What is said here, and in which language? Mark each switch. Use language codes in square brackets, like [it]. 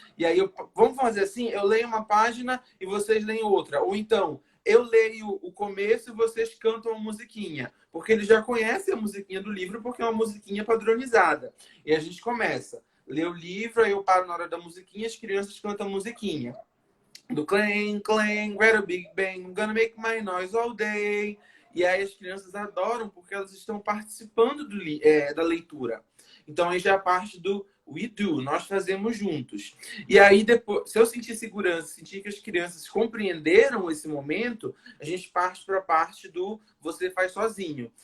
[pt] E aí vamos fazer assim, eu leio uma página e vocês leem outra. Ou então, eu leio o começo e vocês cantam a musiquinha. Porque eles já conhecem a musiquinha do livro, porque é uma musiquinha padronizada. E a gente começa. Lê o livro, aí eu paro na hora da musiquinha, as crianças cantam a musiquinha. [en] Do clang, clang, right a big bang, I'm gonna make my noise all day. [pt] E aí as crianças adoram porque elas estão participando da leitura. Então aí já é a parte do [en] we do, [pt] nós fazemos juntos. E aí depois, se eu sentir segurança, sentir que as crianças compreenderam esse momento, a gente parte para a parte do você faz sozinho.